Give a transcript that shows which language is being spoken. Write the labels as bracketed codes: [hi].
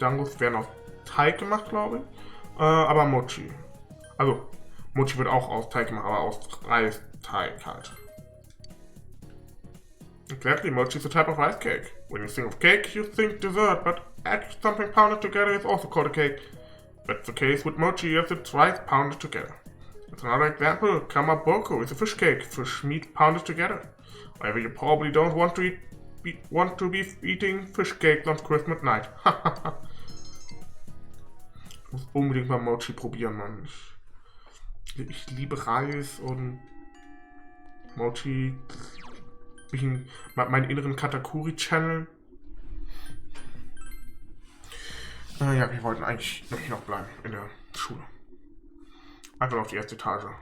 [de] Dangos werden aus Teig gemacht, glaube ich. Aber Mochi. Also, Mochi wird auch aus Teig gemacht, aber aus Reisteig halt. [en] Exactly, mochi is a type of rice cake. When you think of cake, you think dessert, but actually something pounded together is also called a cake. That's the case with mochi as it's rice pounded together. As another example, kamaboko is a fish cake, fish meat pounded together. However, you probably don't want to be eating fish cakes on Christmas night. [de] Ich muss unbedingt mal Mochi probieren, Mann. Ich liebe Reis und Mochi. Meinen inneren Katakuri-Channel. Ja, wir wollten eigentlich noch bleiben in der Schule. Einfach auf die erste Etage.